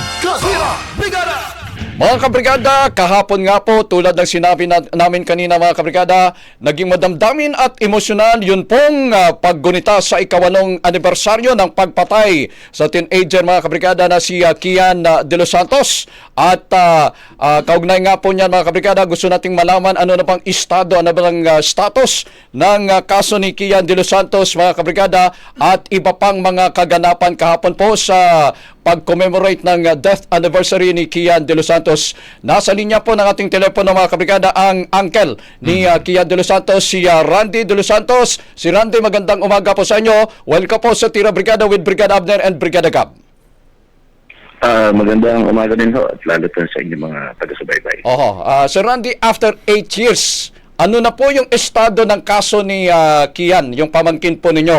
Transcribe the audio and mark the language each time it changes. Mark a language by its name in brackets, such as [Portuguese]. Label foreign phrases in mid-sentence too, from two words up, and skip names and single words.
[Filipino] Nasira Brigada! Mga kabrigada, kahapon nga po tulad ng sinabi namin kanina mga kabrigada, naging madamdamin at emosyonal yun pong paggunita sa ikawalong anibersaryo ng pagpatay sa teenager mga kabrigada na si Kian de los Santos. At kaugnay nga po niyan mga kabrigada, gusto nating malaman ano na bang estado, ano bang status ng kaso ni Kian de los Santos mga kabrigada at iba pang mga kaganapan kahapon po sa pag-commemorate ng [English] death anniversary [Filipino] ni Kian de los Santos. Nasa linya po ng ating telepono mga kabrigada ang uncle ni Kian de los Santos, si Randy de los Santos. Si Randy, magandang umaga po sa inyo. Welcome po sa Tira Brigada with Brigada Abner and Brigada Gab. Magandang umaga din ho at lalo po sa inyong mga taga-subaybay. Sir Randy, [English] after 8 years, [Filipino] ano na po yung estado ng kaso ni Kian, yung pamangkin po ninyo?